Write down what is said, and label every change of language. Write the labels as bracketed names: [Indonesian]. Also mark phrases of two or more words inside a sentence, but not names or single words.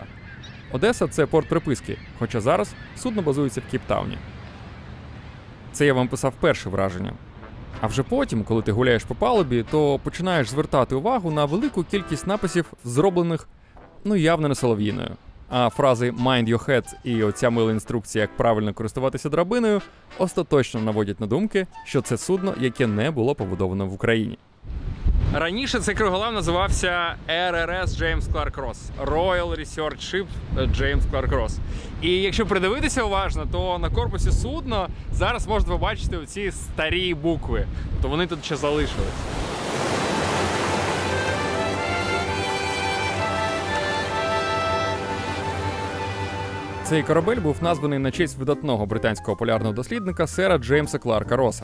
[Ukrainian] Одеса – це порт приписки, хоча зараз судно базується в Кейптауні. Це я вам писав перше враження. А вже потім, коли ти гуляєш по палубі, то починаєш звертати увагу на велику кількість написів, зроблених, явно не солов'їною. А фрази [English] «mind your head» [Ukrainian] і оця мила інструкція, як правильно користуватися драбиною, остаточно наводять на думки, що це судно, яке не було побудовано в Україні. Раніше цей Криголам називався RRS James Clark Ross. Royal Research Ship James Clark Ross. І якщо придивитися уважно, то на корпусі судна зараз можна побачити оці старі букви. Тобто вони тут ще залишились. Цей корабель був названий на честь видатного британського полярного дослідника сера Джеймса Кларка Роса.